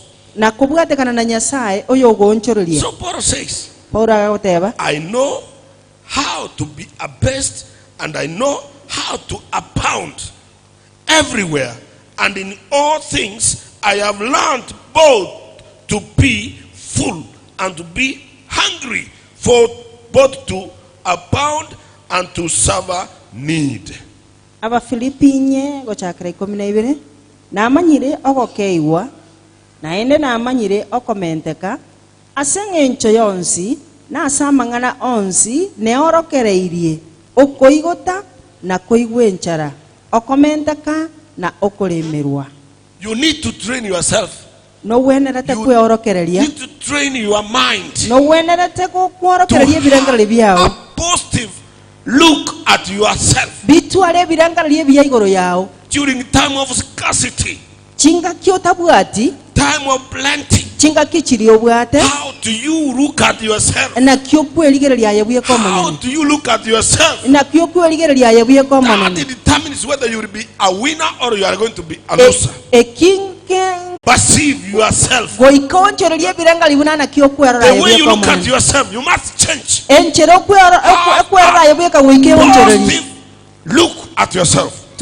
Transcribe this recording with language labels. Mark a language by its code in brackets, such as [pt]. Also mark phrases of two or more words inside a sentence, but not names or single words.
[en] So Paul says, I know how to be abased, and I know how to abound everywhere, and in all things I have learned both to be full and to be hungry, for both to abound and to suffer need. [guz] Abafilipinye gochakira 12 namanyire ogokeiwa naende namanyire okomenteka aseng'encho yonsi nasamang'ana onsi neorokereirie okoigota na koigwenchara okomenteka na okolemerwa. [en] You need to train yourself. [guz] No wenerete kweorokereria. [en] You need to train your mind [guz] no wenerete kworokereria birangale byao. [en] A positive look at yourself [guz] bitwale birangale bya igoro yao [en] during time of scarcity, [guz] chinga kyotabwati, [en] time of plenty. [guz] chinga kichiri obwate. [en] How do you look at yourself? [guz] Na kyokweligereria yabye komonene. [en] How do you look at yourself? [guz] Na kyokweligereria yabye komonene. [en] That determines whether you will be a winner or you are going to be a loser. Perceive yourself. The way you look at yourself, you must change. Positive look at yourself.